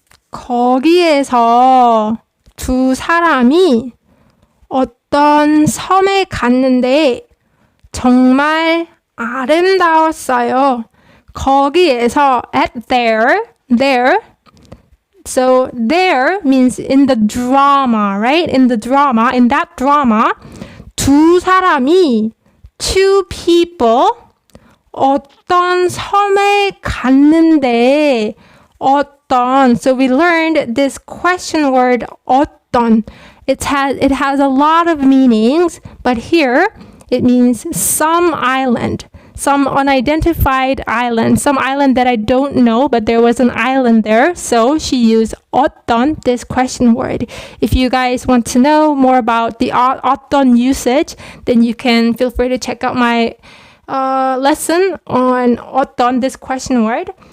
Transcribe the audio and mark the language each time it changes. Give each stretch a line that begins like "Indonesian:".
Korean: 거기에서 두 사람이 어떤 섬에 갔는데 정말 아름다웠어요.
English: 거기에서 at there. So there means in the drama, right? In that drama,
Korean: 두 사람이
English: two people
Korean: 어떤 섬에 갔는데 어떤.
English: So we learned this question word 어떤. It has a lot of meanings, but here it means some island, some unidentified island, some island that I don't know, but there was an island there. So she used 어떤, this question word. If you guys want to know more about the 어떤 usage, then you can feel free to check out my lesson on 어떤, this question word.